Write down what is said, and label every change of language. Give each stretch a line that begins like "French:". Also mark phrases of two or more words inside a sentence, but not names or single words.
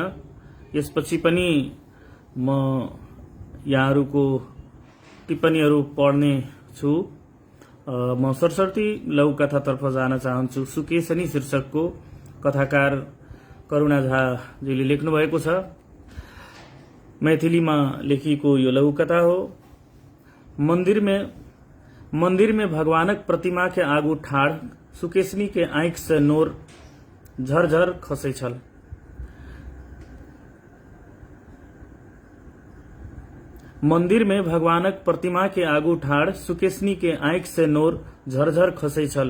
Nepali: यसपछि पनि म यहाँहरूको टिप्पणीहरू पढ्ने छु। म सरसर्ती लघुकथातर्फ जान चाहन्छु। सुकेशनी शीर्षकको कथाकार करुणा झाजीले लेख्नु भएको छ। मैथिलीमा लेखिएको यो लघुकथा हो।
Maithili: मंदिर में भगवानक प्रतिमा के आगू ठाड़ सुकेशनी के आंख से नोर झरझर खसै छल। मंदिर में भगवानक प्रतिमा के आगू ठाड़ सुकेशनी के आंख से नोर झरझर खसै छल।